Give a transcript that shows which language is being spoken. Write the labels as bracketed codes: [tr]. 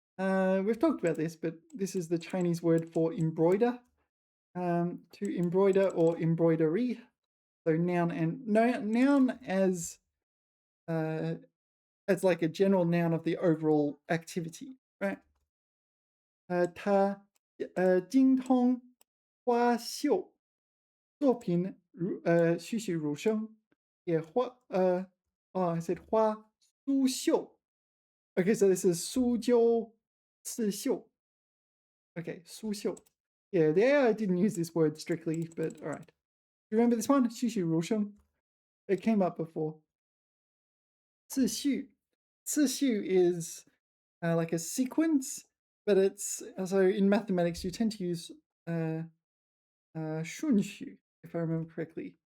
[en] We've talked about this, but this is the Chinese word for embroider. To embroider or embroidery. So noun and noun as like a general noun of the overall activity, right? [zh] 他精通花绣作品栩栩如生，也 [en] I said [zh] 花苏绣. [en] Okay, so this is 苏州刺绣. Okay, 苏绣. Yeah, there I didn't use this word strictly, but all right. You remember this one? 栩栩如生.It came up before. 次序. 次序 is like a sequence, but it's so in mathematics you tend to use 顺序, if I remember correctly.